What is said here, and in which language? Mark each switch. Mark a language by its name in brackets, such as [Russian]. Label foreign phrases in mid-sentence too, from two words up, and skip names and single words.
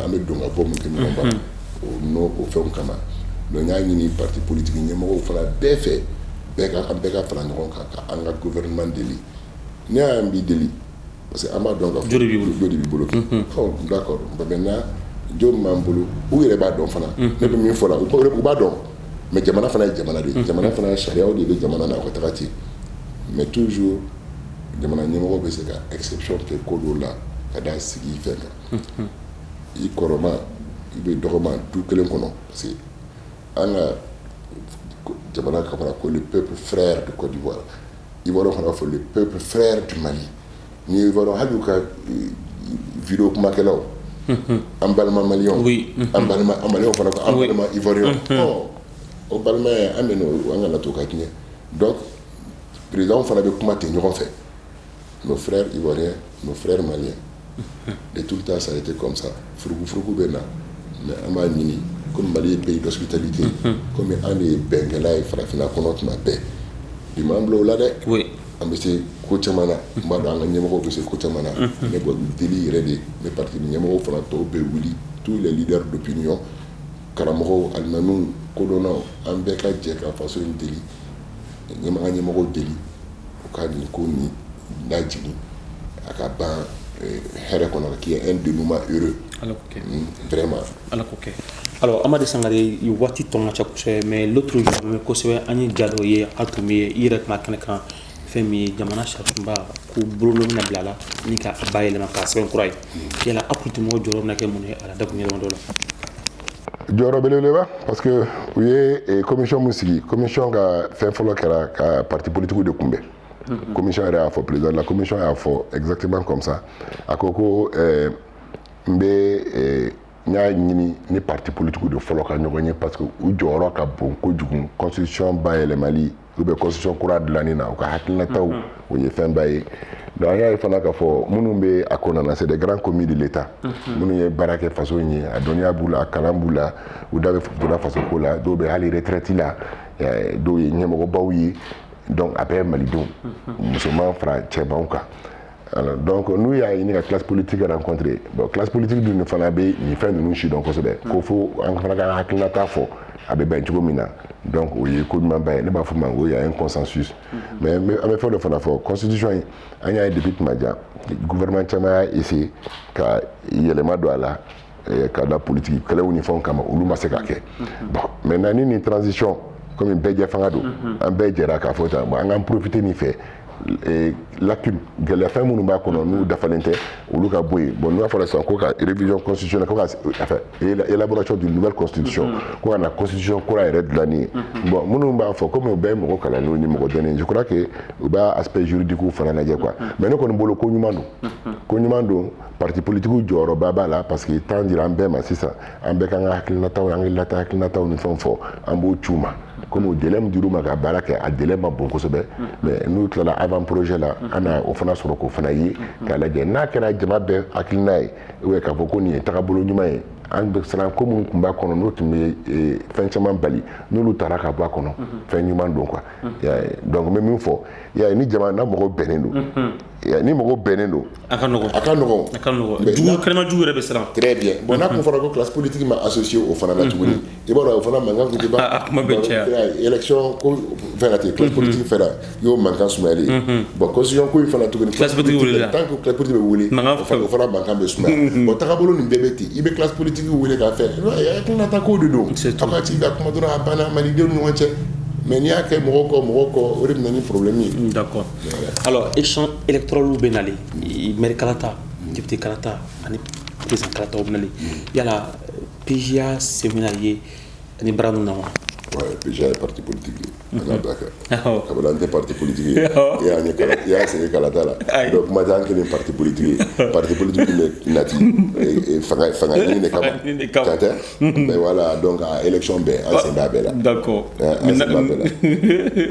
[Bambara] an bɛ don ka bɔ mun kɛ ɲɔgɔn baara o fɛnw kama donc n y'a ɲini [French] parti politique [Bambara] ɲɛmɔgɔw fana bɛɛ fɛ an bɛɛ ka fara ɲɔgɔn kan ka an ka gouvernement deli ne y'an b'i deli [French] parce que [Bambara] an b'a dɔn ka fɔ jo de b'i bolo [French] d'accord maintenant [Bambara] jo min b'an bolo u yɛrɛ b'a dɔn fana ne bɛ min fɔ la u b'a dɔn mais jamana fana ye jamana de ye jamana fana sariyaw de bɛ jamana na a ka taga ten [French] mais toujours [Bambara] jamana ɲɛmɔgɔ bɛ se ka exception kɛ ko dɔw la ka da sigi fɛn kan i kɔrɔma i bɛ dɔgɔma du kelen kɔnɔ [French] parce que [Bambara] an ka jamana ka fara ko [French] le peuple frère de Côte d'Ivoire [Bambara] Ivoire fana fɔ [French] le peuple frère du Mali [Bambara] ni Ivoire hali u ka vidéo kumakɛlaw an balima maliyɛnw an maliyɛnw fana ko an balima ivoiriyɛnw o balimaya an bɛ n'o an kana to ka tiɲɛ [French] donc président [Bambara] fana bɛ kuma ten ɲɔgɔn fɛ [French] nos frères ivoiriens nos frères maliens de tout le temps ça a été comme ça [Bambara] furugufurugu bɛ na mais an b'a ɲini comme Mali ye [French] pays d'hospitalité [Bambara] comme an de ye bɛnkɛla ye farafinna kɔnɔ tuma bɛɛ bi m'an bila o la dɛ an bɛ se ko caman na n b'a dɔn an ka ɲɛmɔgɔw bɛ se ko caman na ne bɔ deli yɛrɛ de ne parti ɲɛmɔgɔw fana tɔw bɛ wuli [French] tous les leaders d'opinion [Bambara] karamɔgɔw alimamiw kodɔnnaw an bɛɛ ka jɛ ka faso in deli an ka ɲɛmɔgɔw deli u ka nin ko nin lajigin a ka ban hɛrɛ kɔnɔ [French] qu'il y ait un dénouement heureux vraiment [Bambara] ala ko kɛ alors Amadi Sangare i waati tɔn ka ca kosɛbɛ [French] mais l'autre jour [Bambara] mɛ kosɛbɛ an ye ja dɔ ye a tun bɛ i yɛrɛ tun b'a kɛnɛ kan fɛn min ye jamana sarisunba ko bolonɔ bɛna bila a la ni ka bayɛlɛma k'a sɛbɛn kura ye yala a politimɔgɔw jɔyɔrɔ bɛna kɛ mun ye a la dakun yɛlɛma dɔ la jɔyɔrɔ belebeleba [French] parce que [Bambara] u ye commission min sigi commission ka fɛn fɔlɔ kɛra ka [French] parti politique [Bambara] de kunbɛn commission yɛrɛ y'a fɔ [French] président la commission [Bambara] y'a fɔ [French] exactement comme ça [Bambara] a ko ko n bɛ n y'a ɲini ni [French] parti politique [Bambara] de fɔlɔ ka ɲɔgɔn ye [French] parce que [Bambara] u jɔyɔrɔ ka bon kojugu constitution bayɛlɛmali [French] ou bien [Bambara] constitution kura dilanni na u ka hakilinataw o ye fɛn ba ye donc an y'a ye fana k'a fɔ minnu bɛ a ko nana [French] c'est des grands commis de l'état [Bambara] minnu ye baara kɛ faso in ye a dɔnniya b'u la a kalan b'u la u da bɛ donna faso ko la dɔw bɛ hali retraite la dɔw ye ɲɛmɔgɔbaw ye donc a bɛɛ malidenw musoman fara cɛmanw kan [French] alors donc [Bambara] n'u y'a ɲini ka [French] classe politique rencontrer bon classe politique [Bambara] dun fana bɛ nin fɛn ninnu si dɔn kosɛbɛ ko fo an fana ka hakilinata fɔ a bɛ bɛn cogo min na donc o ye ko ɲuman ba ye ne b'a fɔ ma ko [French] y a un consensus mais [Bambara] an bɛ fɛn dɔ fana fɔ constitution in an y'a ye depuis tuma jan gouvernement caman y'a essayer ka yɛlɛma don a la ka da politique kɛlɛw ni fɛnw kama olu ma se ka kɛ [French] bon maintenant [Bambara] ni nin [French] transition comme [Bambara] bɛɛ jɛ fanga don an bɛɛ jɛra k'a fɔ tan bon an k'an profiter nin fɛ lacune gɛlɛya fɛn minnu b'a kɔnɔ n'u dafalen tɛ olu ka bɔ yen bon n'u y'a fɔ sisan ko ka [French] révision constitutionnelle [Bambara] ko ka [French] élaboration d'une nouvelle constitution [Bambara] ko ka na constitution kura yɛrɛ dilanni ye bon minnu b'a fɔ komi u bɛɛ ye mɔgɔ kalanlenw ni mɔgɔ dɔnnen [French] je crois que [Bambara] u b'a [French] aspect juridique [Bambara] fana lajɛ [French] quoi mais [Bambara] ne kɔni bolo ko ɲuman don [French] parti politique [Bambara] jɔyɔrɔba b'a la [French] parce que temps dira [Bambara] an bɛɛ ma sisan an bɛɛ kan ka hakilinataw ni fɛnw fɔ an b'o c'u ma comme o délai min dir'u ma ka baara kɛ a délai ma bon kosɛbɛ mais n'u tilala [French] avant projet [Bambara] la an na o fana sɔrɔ k'o fana ye k'a lajɛ n'a kɛra jama bɛɛ hakilina ye k'a fɔ ko nin ye tagabolo ɲuman ye an bɛ siran ko minnu tun b'a kɔnɔ n'o tun bɛ fɛn caman bali n'olu taara ka bɔ a kɔnɔ fɛn ɲuman don [French] quoi donc [Bambara] n bɛ min fɔ ni jamana mɔgɔw bɛnnen don ni mɔgɔw bɛnnen don a ka nɔgɔn jugu yɛrɛ bɛ siran [French] très bien bon [Bambara] n'a kun fɔra ko [French] classe politique [Bambara] ma associé o fana la tuguni i b'a dɔn o fana mankan kun tɛ ban kuma bɛ caya élection ko fɛn na ten [French] classe politique [Bambara] fɛra y'o mankan sumayalen bon constitution ko in fana tuguni [French] classe politique wulila tant que classe politique [Bambara] bɛ wuli o fana mankan bɛ sumaya bon tagabolo nin bɛɛ bɛ ten i bɛ [French] classe politique [Bambara] wele k'a fɛ hakilinata ko de don aw ka ci ka kuma dɔrɔn a banna malidenw ni ɲɔgɔn cɛ mais n'i y'a kɛ mɔgɔ kɔ o de bɛ na ni problème ye. D'accord. [French] Alors élection électorale [Bambara] bɛ nalen maire kalata député kalata ani président kalata o bɛ nalen yala PGA semina ye ani bara ninnu na wa. [French] Ouais, PGA est parti politique ye. [Bambara] An ka bila kɛ. Kabila an tɛ [French] parti politique [Bambara] ye. I y'a sɛgɛn kalata la. donc kuma tɛ an kelen [French] parti politique [Bambara] ye. [French] Parti politique [Bambara] bɛ nati fanga ɲini de kama. Tantɛ. [French] mais voilà donc [Bambara] a élection bɛɛ an sen b'a bɛɛ la. D'accord. An sen b'a bɛɛ la.